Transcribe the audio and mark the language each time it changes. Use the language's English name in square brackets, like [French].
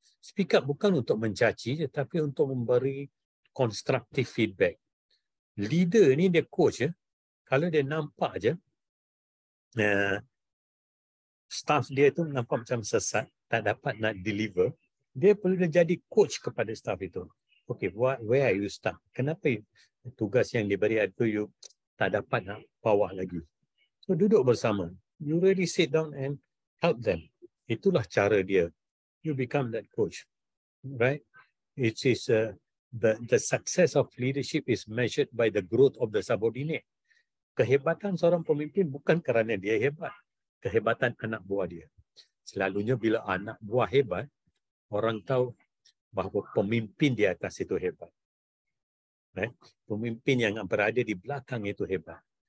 [Malay] Speak up bukan untuk mencaci, tetapi untuk memberi constructive feedback. Leader ni dia coach, ya. Kalau dia nampak je, staff dia tu nampak macam sesat, tak dapat nak deliver, dia perlu jadi coach kepada staff itu. [English] Okay, where are you stuck? [Malay] Kenapa tugas yang diberi itu you tak dapat nak bawa lagi? So duduk bersama. [English] You really sit down and help them. [Malay] Itulah cara dia. [English] You become that coach, right? It is the success of leadership is measured by the growth of the subordinate. [Malay] Kehebatan seorang pemimpin bukan kerana dia hebat. Kehebatan anak buah dia. Selalunya bila anak buah hebat, orang tahu bahawa pemimpin di atas itu hebat. Right? Pemimpin yang berada di belakang itu hebat.